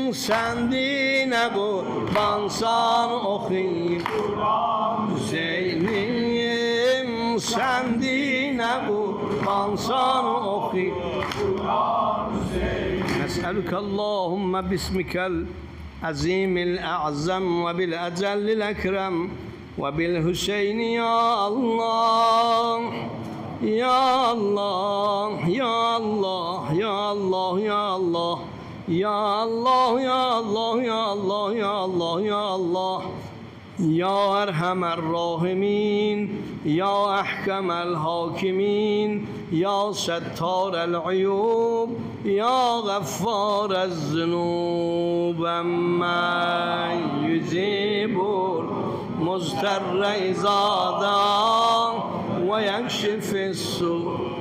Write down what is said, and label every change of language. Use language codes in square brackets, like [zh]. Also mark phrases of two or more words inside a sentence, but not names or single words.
[tr] Sen dine kurbansan oku Kur'an Hüseyin'im, sen dine kurbansan oku Kur'an Hüseyin'im. [ar] نسألك اللهم باسمك العظيم الأعظم وبالجلال الأكرم وبالحسين يا الله. يا الله، يا الله، يا الله، يا الله. يا الله، يا الله، يا الله، يا الله، يا الله. يا أرحم الراحمين يا أحكم الحاكمين يا ستار العيوب يا غفار الذنوب من يجيب المضطر إذا دعا ويكشف السوء